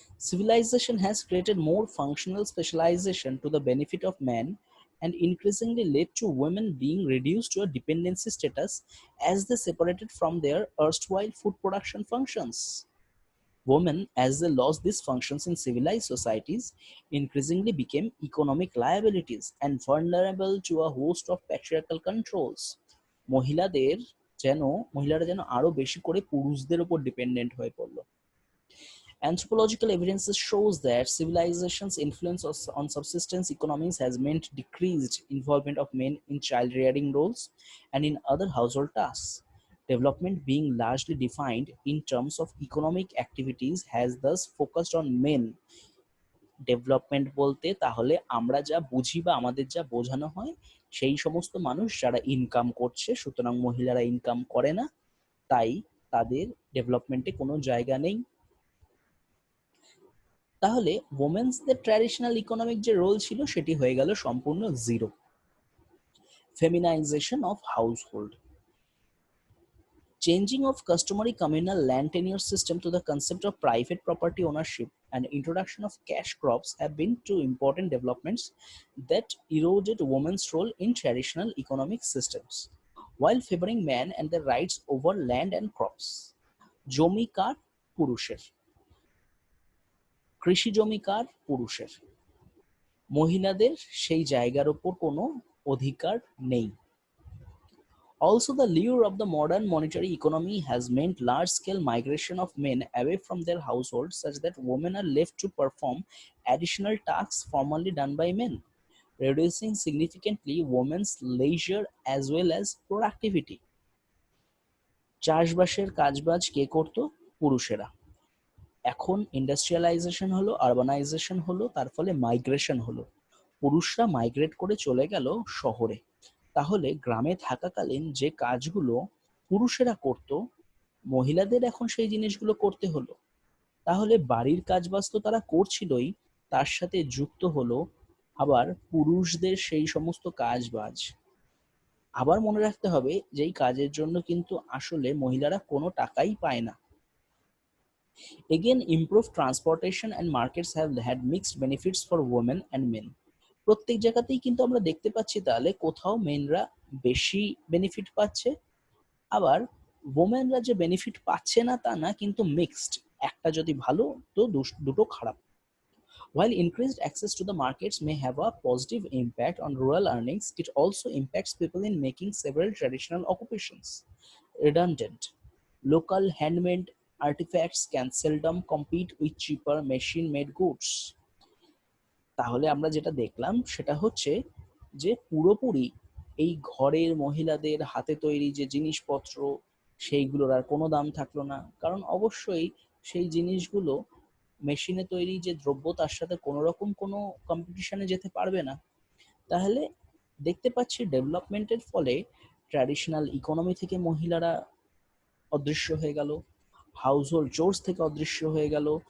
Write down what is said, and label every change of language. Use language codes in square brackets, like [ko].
[en] Civilization has created more functional specialization to the benefit of men and increasingly led to women being reduced to a dependency status as they separated from their erstwhile food production functions. Women, as they lost these functions in civilized societies, increasingly became economic liabilities and vulnerable to a host of patriarchal controls. [bn] মহিলাদের মহিলারা যেন আরো বেশি করে পুরুষদের উপর dependent হয়ে পড়লো। [en] Anthropological evidence shows that civilization's influence on subsistence economies has meant decreased involvement of men in child-rearing roles and in other household tasks. Development, being largely defined in terms of economic activities, has thus focused on men. [bn] Development বলতে তাহলে আমরা যা বুঝি বা আমাদের যা বোঝানো হয় সেই সমস্ত মানুষ যারা ইনকাম করছে, সুতরাং মহিলারা ইনকাম করে না, তাই তাদের ডেভেলপমেন্টে কোনো জায়গা নেই। তাহলে ওমেন্সদের ট্র্যাডিশনাল ইকোনমিক যে রোল ছিল সেটি হয়ে গেল সম্পূর্ণ zero. [en] Feminisation of household, changing of customary communal land tenure system to the concept of private property ownership and introduction of cash crops have been two important developments that eroded women's role in traditional economic systems while favoring men and their rights over land and crops. [bn] জমি কার? পুরুষের। কৃষি জমি কার? পুরুষের। মহিলাদের সেই জায়গার উপর কোনো অধিকার নেই। [en] Also, the lure of the modern monetary economy has meant large-scale migration of men away from their households such that women are left to perform additional tasks formerly done by men, reducing significantly women's leisure as well as productivity. [bn] চাষবাসের কাজবাজ কে করতো? পুরুষেরা। এখন industrialisation হলো, urbanisation হলো, তার ফলে migration হলো, পুরুষরা মাইগ্রেট করে চলে গেল শহরে। তাহলে গ্রামে থাকাকালীন যে কাজগুলো পুরুষেরা করত, মহিলাদের এখন সেই জিনিসগুলো করতে হলো। তাহলে বাড়ির কাজবাজ তো তারা করছিলই, তার সাথে যুক্ত হলো আবার পুরুষদের সেই সমস্ত কাজবাজ। আবার মনে রাখতে হবে যে এই কাজের জন্য কিন্তু আসলে মহিলারা কোনো টাকাই পায় না। [en] Again, improved transportation and markets have had mixed benefits for women and men. [bn] প্রত্যেক জায়গাতেই কিন্তু আমরা দেখতে পাচ্ছি তাহলে কোথাও মেনরা বেশি বেনিফিট পাচ্ছে, আবার ওমেনরা যে বেনিফিট পাচ্ছে না তা না, কিন্তু মিক্সড, একটা যদি ভালো তো দুটো খারাপ। [en] While increased access to the markets may have a positive impact on rural earnings, it also impacts people in making several traditional occupations redundant. Local handmade artifacts can seldom compete with cheaper machine-made goods. [bn] তাহলে আমরা যেটা দেখলাম সেটা হচ্ছে যে পুরোপুরি এই ঘরের মহিলাদের হাতে তৈরি যে জিনিসপত্র সেইগুলোর আর কোনো দাম থাকলো না, কারণ অবশ্যই সেই জিনিসগুলো মেশিনে তৈরি যে দ্রব্য তার সাথে কোনো রকম কোনো কম্পিটিশনে যেতে পারবে না, তাহলে দেখতে পাচ্ছি ডেভেলপমেন্টের ফলে ট্র্যাডিশনাল ইকোনমি থেকে মহিলারা অদৃশ্য হয়ে গেল, হাউসহোল্ড চোরস থেকে অদৃশ্য হয়ে গেল।